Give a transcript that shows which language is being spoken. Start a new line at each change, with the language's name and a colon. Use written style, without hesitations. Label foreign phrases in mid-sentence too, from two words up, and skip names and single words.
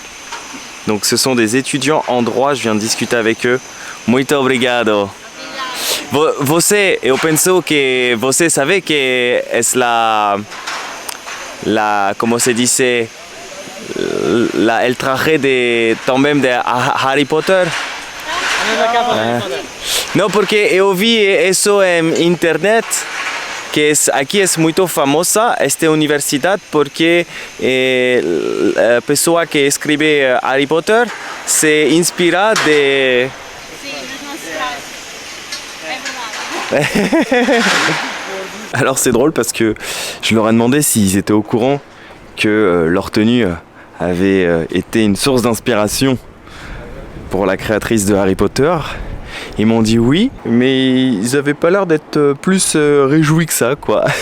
French: Donc ce sont des étudiants en droit, je viens de discuter avec eux.
Portuguese: Muito obrigado. Você, eu penso que você sabe que
Spanish: es como se dice, el traje de
Portuguese: também de Harry Potter.
Spanish: No, porque
Portuguese: eu vi
Spanish: eso en internet. Que aquí es muy famosa esta universidad porque la persona que escribe Harry Potter se inspira de...
French: Alors c'est drôle parce que je leur ai demandé s'ils étaient au courant que leur tenue avait été une source d'inspiration pour la créatrice de Harry Potter. Ils m'ont dit oui, mais ils avaient pas l'air d'être plus réjouis que ça, quoi.